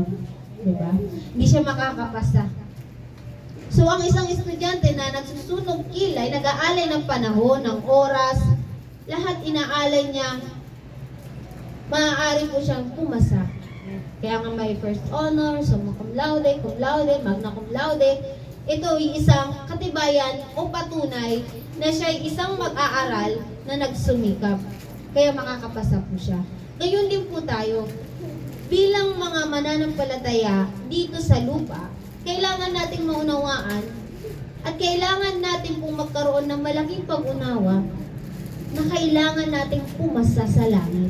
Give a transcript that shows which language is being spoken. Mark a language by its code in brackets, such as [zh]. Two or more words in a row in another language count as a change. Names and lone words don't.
[tl] Diba? Hindi siya makakapasa. So, ang isang estudyante na nagsusunog kilay, nag-aalay ng panahon, ng oras, lahat inaalay niya, maaari po siyang pumasa. Kaya nga may [en] first honor, [la] summa cum laude, magna cum laude. [tl] Ito ay isang katibayan o patunay na siya ay isang mag-aaral na nagsumikap. Kaya makakapasa po siya. Ngayon din po tayo, bilang mga mananampalataya dito sa lupa, kailangan nating maunawaan at kailangan natin pong magkaroon ng malaking pag-unawa na kailangan nating pumasa sa langit.